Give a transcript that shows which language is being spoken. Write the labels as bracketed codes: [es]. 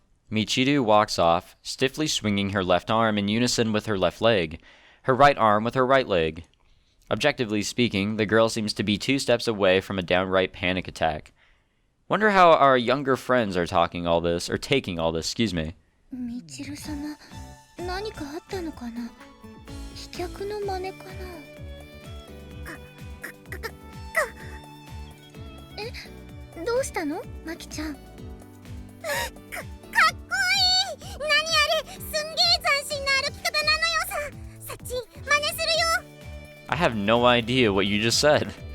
[en] Michiru walks off, stiffly swinging her left arm in unison with her left leg, her right arm with her right leg. Objectively speaking, the girl seems to be 2 steps away from a downright panic attack. Wonder how our younger friends are taking all this, excuse me. [ja] みちる様、何かあったのかな。飛脚の真似かな。え、どうしたの、マキちゃん。かっこいい。何あれ、すんげえ斬新な歩き方なのよさ。サッチン、真似するよ。 [en] I have no idea what you just said.